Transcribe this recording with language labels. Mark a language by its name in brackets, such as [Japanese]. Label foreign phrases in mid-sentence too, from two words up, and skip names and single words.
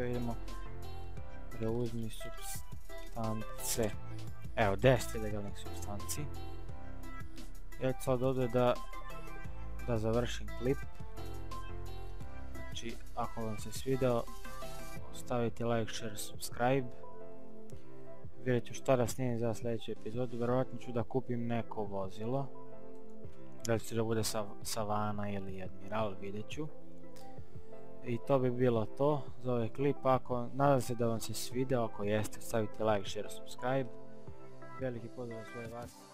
[Bosnian] Idemo preuzmi supstance. Evo 10 ilegalnih supstanci. Ja ću sad ovdje da završim klip. Znači, ako vam se svidao, stavite [English] like, share, subscribe. [Bosnian] Vidjet ću šta da snimim za sljedeću epizodu. Vjerojatno ću da kupim neko vozilo. Da li će da bude Savana ili Admiral, vidjet ću. I to bi bilo to za ovaj klip. Nadam se da vam se svidao. Ako jeste, stavite [English] like, share, subscribe. [Bosnian] Veliki pozdrav sve vas.